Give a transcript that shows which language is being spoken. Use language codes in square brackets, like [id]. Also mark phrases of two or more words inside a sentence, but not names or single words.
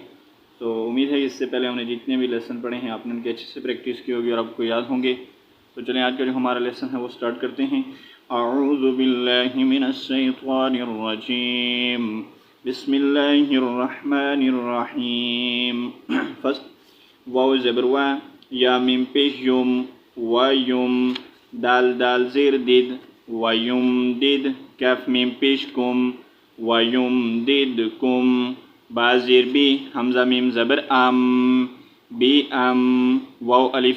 [ur] تو امید ہے اس سے پہلے ہم نے جتنے بھی لیسن پڑھے ہیں آپ نے ان کی اچھے سے پریکٹس کی ہوگی اور آپ کو یاد ہوں گے۔ تو چلیں آج کا جو ہمارا لیسن ہے وہ سٹارٹ کرتے ہیں۔ [ar] اعوذ باللہ من الشیطان الرجیم، بسم اللہ الرحمن الرحیم۔ [ur] فرسٹ واو زبر وا، یا میم پیش یم، ویم، دال دال زیر دید، ویم دید، کاف میم پیش کم، ویم دید کم، با زیر بی، حمزہ میم زبر ام، بی ام، واو الف